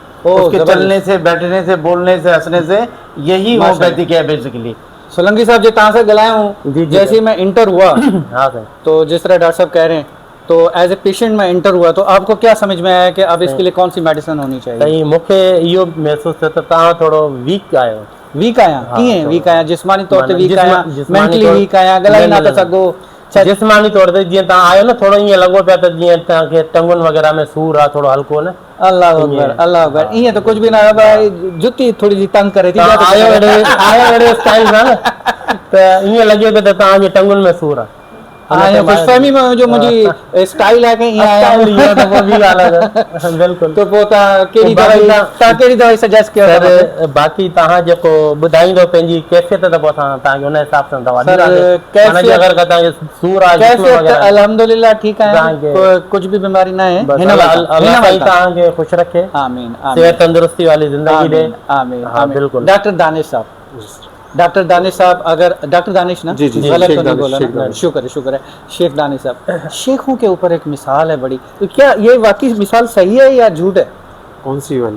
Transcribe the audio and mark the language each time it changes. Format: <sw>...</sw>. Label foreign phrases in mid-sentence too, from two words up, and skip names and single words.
<hi>उसके जबरदस्त। चलने से, बैठने से, बोलने से, हंसने से, यही होम्योपैथिक है बेसिकली। सोलंकी साहब जी, कहाँ से गलाए हूँ? जी, जी, जैसे ही मैं इंटर हुआ हाँ सर। तो जिस तरह डॉक्टर साहब कह रहे हैं, तो</hi> <en>as a patient</en> <hi>मैं इंटर हुआ, तो आपको क्या समझ में आया कि अब इसके लिए कौन सी मेडिसिन होनी चाहिए?</hi> <sd>सही मूंखे इहो महसूस थियो त तव्हां थोरो वीक आहियो।</sd> <hi>वीक आया? हाँ,</hi> <sd>कीअं</sd> <hi>तो-</hi> <sd>वीक आया? जिस्मानी तौर ते वीक आया, जिस्मानी मेंटली तौर- वीक आया, गलाई न, ना न, था न। सघो? जिस्मानी तौर ते जीअं तव्हां आयो न, थोरो ईअं लॻो पिया त जीअं तव्हांखे टंगुनि वग़ैरह में सूर आहे, थोरो हल्को न।</sd> <ar>الله أكبر، الله أكبر.</ar> <hi>ईअं तो कुछ भी ना है भाई, जुती थोड़ी सी तंग करे थी।</hi> <sd>तव्हां आयो अहिड़े स्टाइल सां न, त ईअं लॻे पियो त तव्हांजे टंगुनि में सूर आहे।</sd> <hi>हाँ, खुशफहमी में जो मुझे स्टाइल है कि यहाँ आया हूँ। बिल्कुल।</hi> <sd>तो पोता केड़ी दवाई ता केड़ी दवाई सजेस्ट कयो? सर बाक़ी तव्हां जेको ॿुधाईंदो पंहिंजी कैफ़ियत, त पोइ असां तव्हांखे हुन हिसाब सां दवा सर, ॾींदासीं। माना जे अगरि का तव्हांखे सूर आहे, जिस्म कैफियत वग़ैरह,</sd> <hi>अल्हम्दुलिल्लाह ठीक है,</hi> <sd>तव्हांखे-</sd> <hi>कुछ भी बीमारी ना है। बस</hi> <sd>हिन वक़्त- अल्लाह हिन साईं वक़्त। तव्हांखे ख़ुशि रखे,</sd> <ar>آمين آمين</ar> <sd>सेहत तंदुरुस्ती वाली ज़िंदगी ॾे।</sd> <ar>آمين آمين</ar> <hi>हाँ, आमीन। बिल्कुल। डॉक्टर दानिश साहब, डॉक्टर दानिश साहब, अगर डॉक्टर दानिश ना, जी, जी, गलत शेख तो नहीं दानिश, बोला शेख ना? दानिश। शुक्र है, शुक्र है। शेख दानिश साहब, शेखों के ऊपर एक मिसाल है बड़ी, तो क्या ये वाकई मिसाल सही है या झूठ है? कौन सी वाली?</hi>